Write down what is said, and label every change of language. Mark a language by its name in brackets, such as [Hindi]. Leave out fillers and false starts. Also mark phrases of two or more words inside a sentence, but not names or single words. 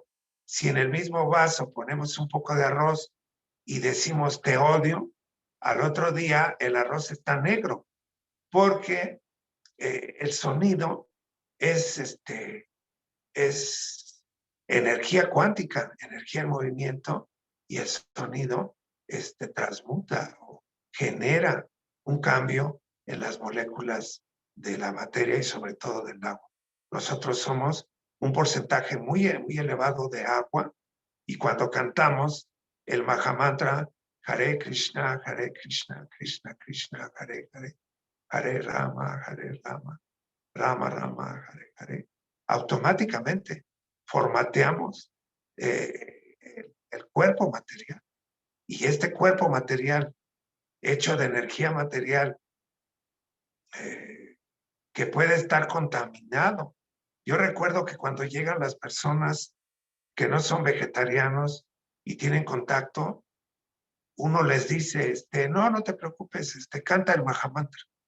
[Spanish] Si en el mismo vaso ponemos un poco de arroz y decimos te odio, al otro día el arroz está negro, porque el sonido es energía cuántica, energía en movimiento, y el sonido transmuta o genera un cambio en las moléculas de la materia y sobre todo del agua. Nosotros somos un porcentaje muy elevado de agua, y cuando cantamos el Mahamantra, [Sanskrit] Hare Krishna, Krishna Krishna, Hare Hare, Hare Rama, Rama Rama, Hare Hare, [Spanish] automáticamente formateamos el cuerpo material. Y este cuerpo material, hecho de energía material, que puede estar contaminado. Yo recuerdo que cuando llegan las personas que no son vegetarianos y tienen contacto, uno les dice, no te preocupes, canta el Mahamantra.